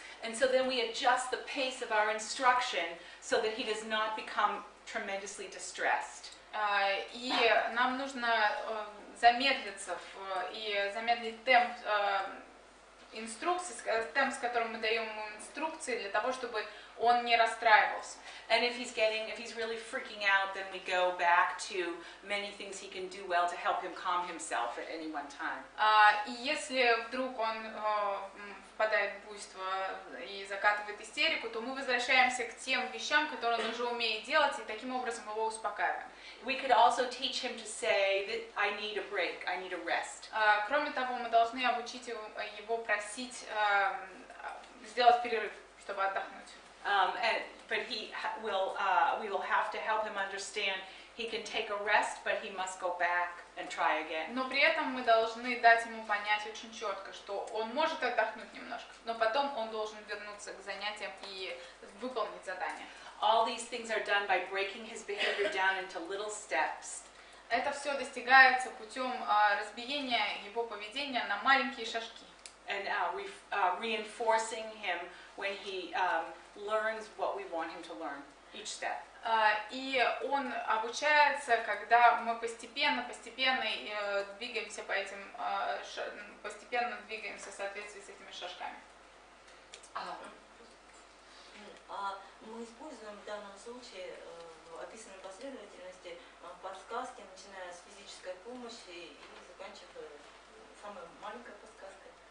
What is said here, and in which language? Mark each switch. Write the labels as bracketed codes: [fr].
[en] And so then we adjust the pace of our instruction so that he does not become tremendously distressed. [ru] И нам нужно замедлиться и замедлить темп инструкций, темп, с которым мы даем ему инструкции, для того, чтобы он не расстраивался. [en] And if he's really freaking out, then we go back to many things he can do well to help him calm himself at any one time. [ru] И если вдруг он впадает в буйство и закатывает истерику, то мы возвращаемся к тем вещам, которые он уже умеет делать, и таким образом его успокаиваем. [en] We could also teach him to say that I need a break, I need a rest. [ru] Кроме того, мы должны обучить его просить сделать перерыв, чтобы отдохнуть. [en] But we will have to help him understand he can take a rest, but he must go back and try again. [ru] Но при этом мы должны дать ему понять очень четко, что он может отдохнуть немножко, но потом он должен вернуться к занятиям и выполнить задание. [en] All these things are done by breaking his behavior down into little steps. [ru] Это все достигается путем разбиения его поведения на маленькие шажки. [en] And reinforcing him when he learns what we want him to learn, each step. [ru] И он обучается, когда мы постепенно двигаемся по этим, постепенно двигаемся в соответствии с этими шажками. Мы используем в данном случае в описанной последовательности подсказки, начиная с физической помощи и заканчивая самой маленькой подсказкой.